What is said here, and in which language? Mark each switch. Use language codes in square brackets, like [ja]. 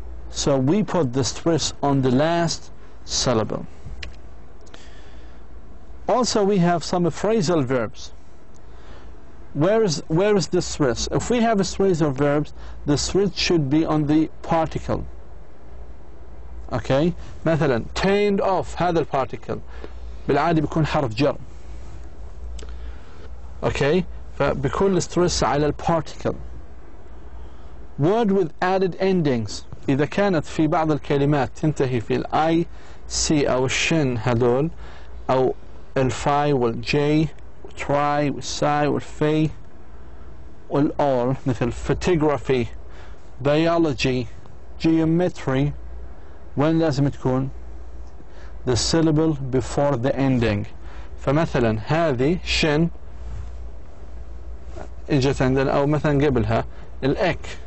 [en] So we put the stress on the last syllable. Also, we have some phrasal verbs. Where is the stress? If we have a series of verbs, the stress should be on the particle. [ar] Okay, مثلا turned off هذا البارتيكل بالعادة بيكون حرف جر. Okay, فبيكون الستريس على البارتيكل. [en] Word with added endings [ar] إذا كانت في بعض الكلمات تنتهي في الاي سي أو الشن هذول أو الفاي والجي والتراي والساي والفي والأول مثل photography, biology, geometry. وين لازم تكون؟ [en] the syllable before the ending. [ar] فمثلا هذه شن اجت عندنا أو مثلا قبلها الإك.